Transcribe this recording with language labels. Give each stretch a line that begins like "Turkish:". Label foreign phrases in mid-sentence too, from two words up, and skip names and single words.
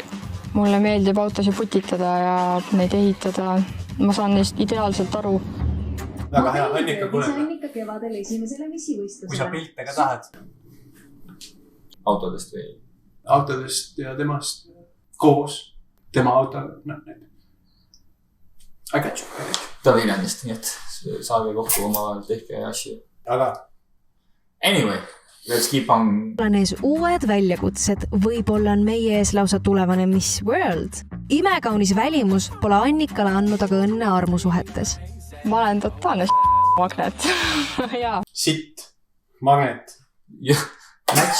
Estonian: Mulle meeldib autosid putitada ja neid ehitada. Ma saan neist ideaalselt aru. Väga hea, Annika kuuleb. Annika kevadel esimesele missivõistlusele. Kui sa pilte ka tahad. Autodest või? Autodest ja temast koos. Tema auto.
English: I got you.
Estonian: Ta Viljandist, nii et saage kokku omavahel tehke asju. Aga
English: Anyway, let's keep on.
Estonian: Nees uued väljakutsed, võib-olla on meie ees lausa tulevane Miss World. Imekaunis välimus pole Annikale andnud aga õnne armusuhetes. Ma olen totaalne magnet. Jaa. Sitt. Magnet. Match.